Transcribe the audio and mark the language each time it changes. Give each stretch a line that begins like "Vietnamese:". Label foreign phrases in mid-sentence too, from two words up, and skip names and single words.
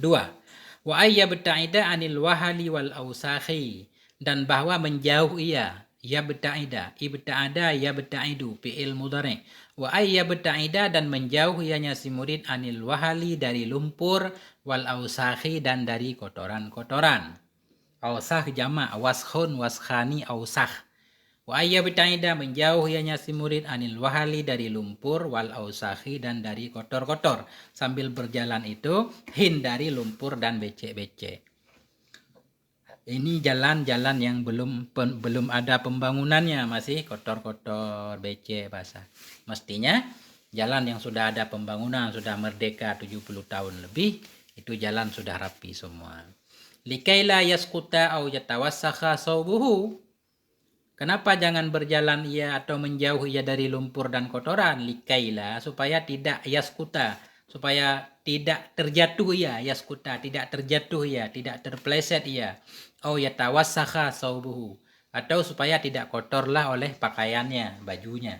Arabic: وأن يبتعد عن الوحل والأوساخ,
Indonesian: dan bahwa menjauh ia.
Arabic: يبتعد، ابتعد يبتعد فعل مضارع. وأن يبتعد,
Indonesian: dan menjauh ianya si murid
Arabic: عن الوحل
Indonesian: dari lumpur,
Arabic: والأوساخ,
Indonesian: dan dari kotoran-kotoran.
Arabic: أوساخ جمع وسخ وسخان أوساخ. وأن يبتعد,
Indonesian: menjauh ianya si murid
Arabic: عن الوحل
Indonesian: dari lumpur,
Arabic: والأوساخ,
Indonesian: dan dari kotor-kotor. Sambil berjalan itu hindari lumpur dan becek-becek. Ini jalan-jalan yang belum ada pembangunannya, masih kotor-kotor, becek, basah. Mestinya jalan yang sudah ada pembangunan, sudah merdeka 70 tahun lebih, itu jalan sudah rapi semua.
Arabic: لكيلا يسقط أو يتوسخ ثوبه.
Indonesian: Kenapa jangan berjalan ia atau menjauh ia dari lumpur dan kotoran? Likaila, supaya tidak yaskuta, supaya tidak terjatuh ia, yaskuta, tidak terjatuh ia, tidak terpeleset ia.
Arabic: أو يتوسخ ثوبه,
Indonesian: atau supaya tidak kotorlah oleh pakaiannya, bajunya.